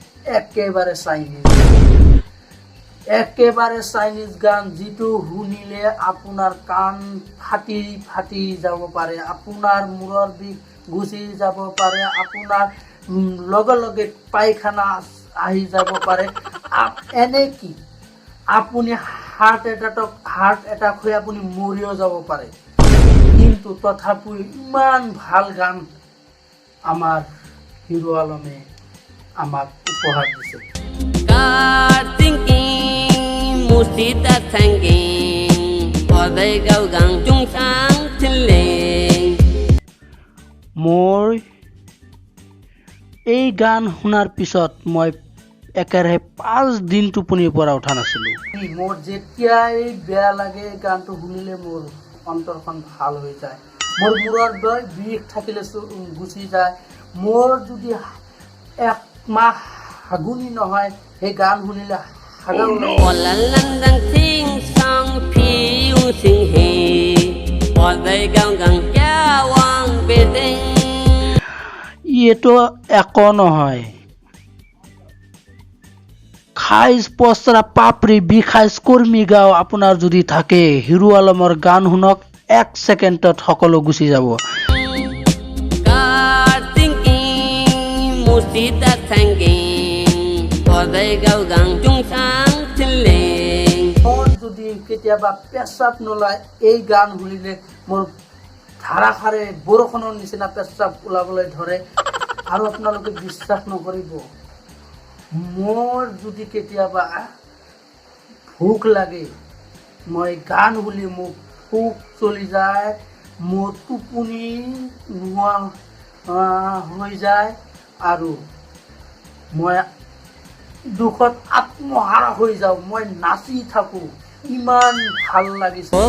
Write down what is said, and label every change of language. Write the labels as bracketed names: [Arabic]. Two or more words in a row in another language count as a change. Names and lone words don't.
[Assamese] একেবাৰে চাইনিজ গান, যিটো শুনিলে আপোনাৰ কাণ ফাটি ফাটি যাব পাৰে, আপোনাৰ মূৰৰ বিষ গুচি যাব পাৰে, আপোনাৰ লগে লগে পায়খানা আহি যাব পাৰে, এনে কি আপুনি হাৰ্ট এটাক হৈ আপুনি মৰিও যাব পাৰে। কিন্তু তথাপিও ইমান ভাল গান আমাৰ হিৰো আলমে আমাক উপহাৰ দিছে। Musita tanging Wadai gao gang chung sang tiling মোৰ এই গান শুনাৰ পিছত মই একেৰাহে 5 দিন টোপনিৰ পৰা উঠা নাছিলোঁ। মোৰ যেতিয়াই বেয়া লাগে গানটো শুনিলে মোৰ অন্তৰখন ভাল হৈ যায়, মোৰ মূৰৰ বিষ থাকিলে গুচি যায়। মোৰ যদি এক মাহ হাগুনি নহয় সেই গান শুনিলে Wala landang ting sang piu sing he Wadai gao gang kyawang bedeng এইটো একো নহয়। খাইজ পচৰা পাপৰি বিখাইজ কৰ্মী গাঁও আপোনাৰ যদি থাকে, হিৰো আলমৰ গান শুনক, 1 ছেকেণ্ডত সকলো গুচি যাব। Musita tanging Wadai gao gang chung sang tiling যদি কেতিয়াবা পেচাব নোলায়, এই গান শুনিলে মোৰ ধাৰাসাৰে বৰষুণৰ নিচিনা পেচাব ওলাবলৈ ধৰে। আৰু আপোনালোকে বিশ্বাস নকৰিব, মোৰ যদি কেতিয়াবা ভোক লাগে, মই গান শুনি মোক ভোক চলি যায়, মোৰ টোপনি নোহোৱা হৈ যায় আৰু মই দুখত আত্মহাৰা হৈ যাওঁ, মই নাচি থাকোঁ, ইমান ভাল লাগিছে।